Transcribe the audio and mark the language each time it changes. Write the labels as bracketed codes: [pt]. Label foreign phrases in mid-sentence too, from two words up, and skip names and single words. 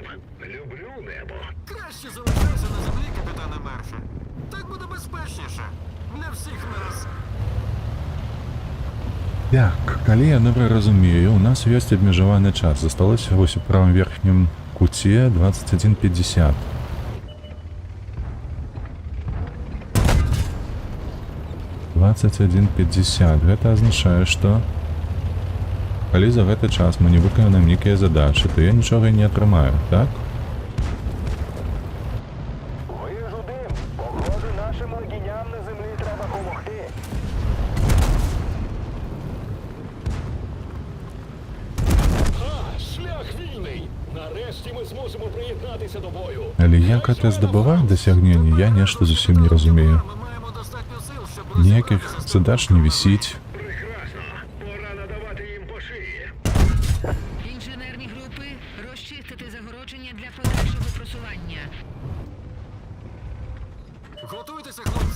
[uk] Люблю небо. Краще залишайся на землі, капітане Мерфі. Так буде безпечніше. Для всіх нас. Так, коли я добре розумію, у нас є обмежований час. Зосталося ось у правому верхньому куті 21:50. [be] Гэта означае, што калі за гэты час мы не выканаем нейкія задачы, то я нічога і не атрымаю, так? [uk] Вижу дим. Походу, нашим легіням на землі треба помогти. Шлях вільний! Нарешті ми зможемо приєднатися до бою. [be] Але як це здобуває досягнення, я нешта зусім не розумію. [uk] Ми маємо достатньо сил, щоб [be] Ніяких [uk] розібратися з [be] задач не висить. [uk] Прекрасно. Пора надавати їм по шиї. Інженерні групи розчистити загородження для подальшого просування. Готуйтеся, хлопці.